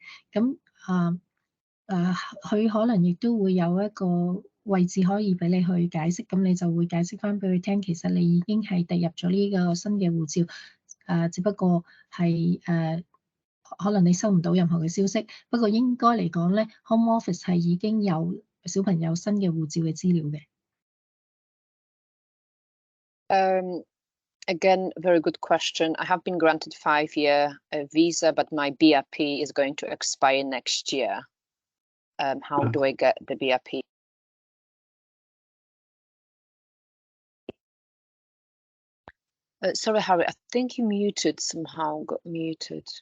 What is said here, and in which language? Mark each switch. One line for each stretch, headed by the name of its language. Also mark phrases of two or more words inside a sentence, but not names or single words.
Cantonese: 咁佢可能亦都會有一個位置可以俾你去解釋，咁你就會解釋翻俾佢聽，其實你已經係遞入咗呢個新嘅護照。只不過係可能你收唔到任何嘅消息，不過應該嚟講咧 ，Home Office 係已經有小朋友新嘅護照嘅資料嘅。
English: Again, very good question. I have been granted 5-year visa, but my BRP is going to expire next year. How do I get the BRP? Sorry, Harry, I think you muted somehow, got muted.